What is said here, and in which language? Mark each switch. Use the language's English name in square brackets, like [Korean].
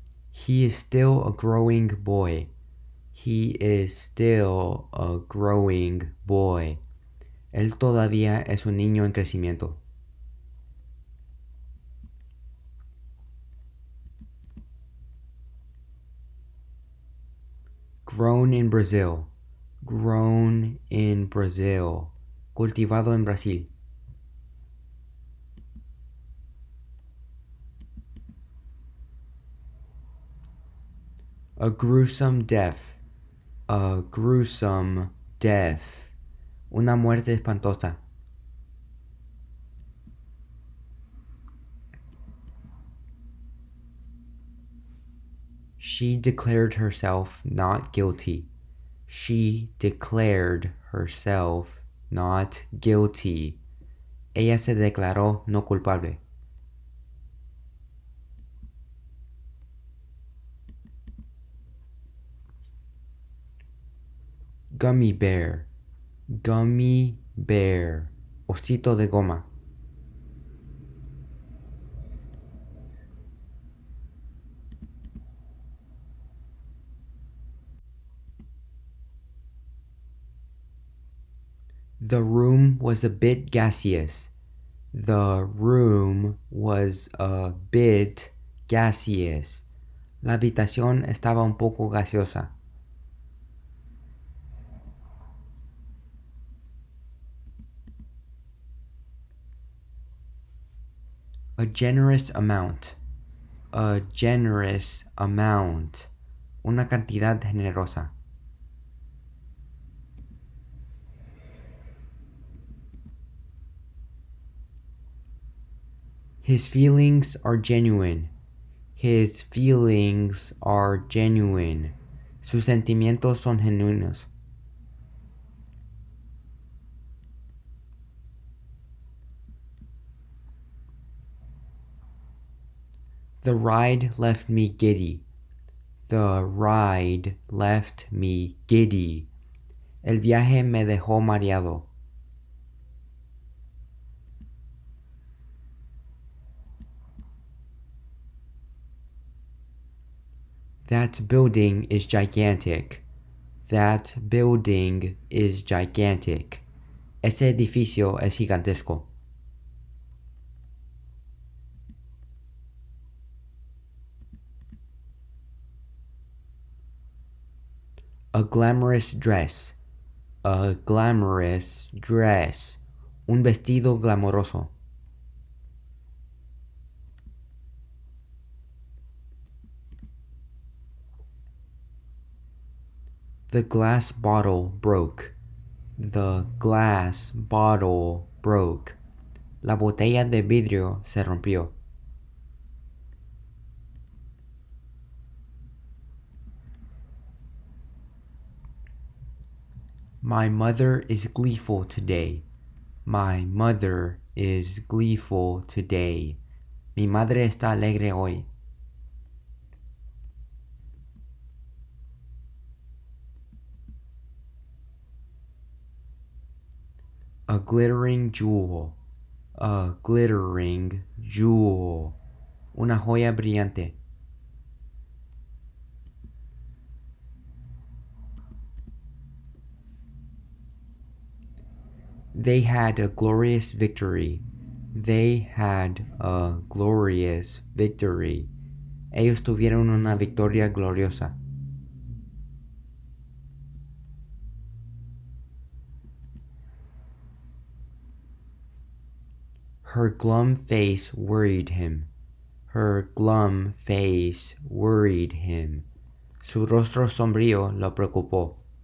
[English] He is still a growing boy. He is still a growing boy. [Spanish] Él todavía es un niño en crecimiento. [English] Grown in Brazil. Grown in Brazil. [Spanish] Cultivado en Brasil. [English] A gruesome death. A gruesome death. [Spanish] Una muerte espantosa. [English] She declared herself not guilty. She declared herself not guilty. [Spanish] Ella se declaró no culpable. [English] Gummy bear. Gummy bear. [Spanish] Osito de goma. [English] The room was a bit gaseous. The room was a bit gaseous. [Spanish] La habitación estaba un poco gaseosa. [English] A generous amount. A generous amount. [Spanish] Una cantidad generosa. [English] His feelings are genuine. His feelings are genuine. [Spanish] Sus sentimientos son genuinos. [English] The ride left me giddy. The ride left me giddy. [Spanish] El viaje me dejó mareado. [English] That building is gigantic. That building is gigantic. [Spanish] Ese edificio es gigantesco. [English] A glamorous dress. A glamorous dress. [Spanish] Un vestido glamoroso. [English] The glass bottle broke. The glass bottle broke. [Spanish] La botella de vidrio se rompió. [English] My mother is gleeful today. My mother is gleeful today. [Spanish] Mi madre está alegre hoy. [English] A glittering jewel. A glittering jewel. [Spanish] Una joya brillante. [English] They had a glorious victory. They had a glorious victory. [Spanish] Ellos tuvieron una victoria gloriosa. [English] Her glum face worried him. Her glum face worried him. [Spanish] Su rostro sombrío lo preocupó.